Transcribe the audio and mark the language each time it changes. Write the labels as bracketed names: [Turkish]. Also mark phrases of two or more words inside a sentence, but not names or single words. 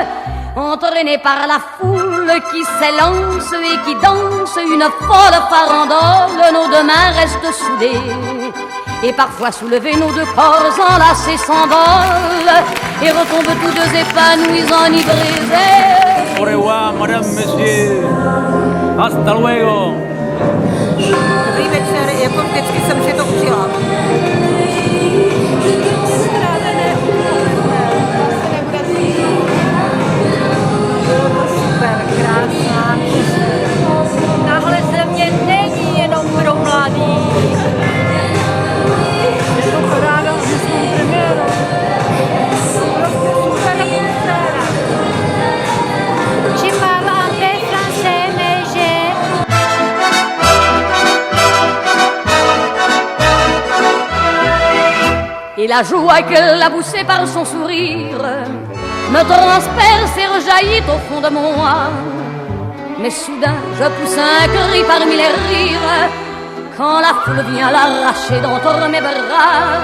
[French] Entraînés par la foule qui s'élance et qui danse une folle farandole, nos deux mains restent soudées. Et parfois soulevés, nos deux corps enlacés s'envolent et retombent tous deux épanouis, enivrés. Au revoir, madame, monsieur. [Spanish] Hasta luego. [Czech] Dobrý večer, jako vždycky jsem si to užila. Super, krásná. Tahle země není jenom pro mladý. Je to paráda s českou premiérou. Prostě super atmosféra. [French] Je parle un peu français, mais j'ai Et la joie qu'elle a poussée par son sourire me transperce et rejaillit au fond de moi. Mais soudain je pousse un cri parmi les rires quand la foule vient l'arracher d'entre mes bras.